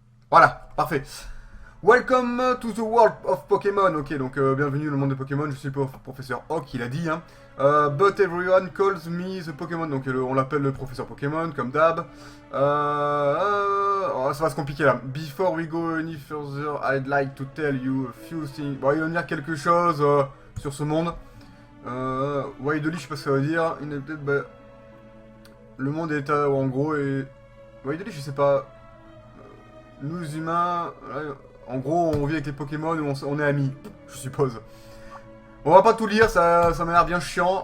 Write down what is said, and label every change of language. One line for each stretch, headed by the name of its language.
French: Voilà, parfait.
English: Welcome to the world of Pokémon.
French: Ok, donc bienvenue dans le monde de Pokémon. Je suis le professeur Oak, il a dit. Hein.
English: But everyone calls me the Pokémon.
French: Donc on l'appelle le professeur Pokémon, comme d'hab. Ça va se compliquer là.
English: Before we go any further, I'd like to tell you a few things.
French: Bon, il va dire quelque chose sur ce monde. Widely, je sais pas ce que ça veut dire. Le monde est en gros et. Widely, je sais pas. Nous humains. En gros, on vit avec les Pokémon et on est amis, je suppose. On va pas tout lire, ça m'a l'air bien chiant.